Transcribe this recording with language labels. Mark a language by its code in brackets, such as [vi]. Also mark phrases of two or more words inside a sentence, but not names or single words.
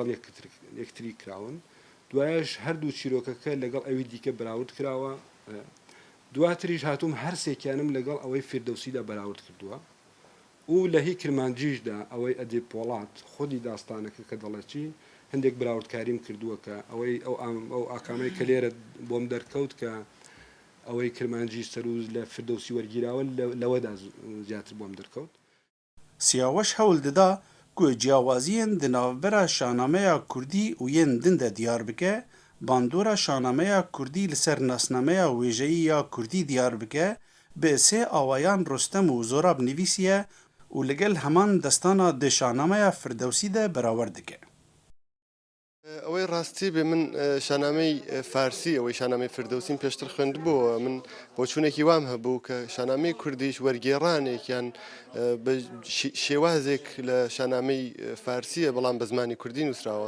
[ckb] یەکتری کراون دوایش هەردوو چیرۆکەکە لەگەڵ ئەوی دیکە بەراورد کراوە دواتریش هاتووم هەر سێکیانم لەگەڵ ئەوەی فردەوسیدا بەراورد کردووە و لە هی کرمانجیشدا ئەوەی ئەدێ پۆڵات خودی داستانەکە کە دەڵێکی هەندێک براوردکاریم کردووەکە ئەوەی ئەو ئاکامەی کە لێرە بۆم دەرکەوت کە ئەوەی کرمانجی سەروز لە فردەوسی وەرگیراوە لەوەدا زیاتر بۆم دەرکەوت. سیاوەش هەوڵ دەدا [ku] ku ciyawaziyên di navbera şahnameya Kurdî û yên din de diyar bike, bandora şahnameya Kurdî li ser nasnameya wêjeyî ya Kurdî diyar bike, bi sê awayan Rostem û Zorab nivîsiye û li gel heman destana di şahnameya Firdewsî de berawer dike. [ckb] ئەوەی ڕاستی بێ من شانامەی فارسی ئەوەی شانامەی فردەوسیم پێشتر خوێندبووە من بۆ چوونێکی وام هەبوو کە شانامەی کوردیش وەرگێڕانێکیان شێوازێک لە شانامەی فارسیە بەڵام بە زمانی کوردی نووسراوە.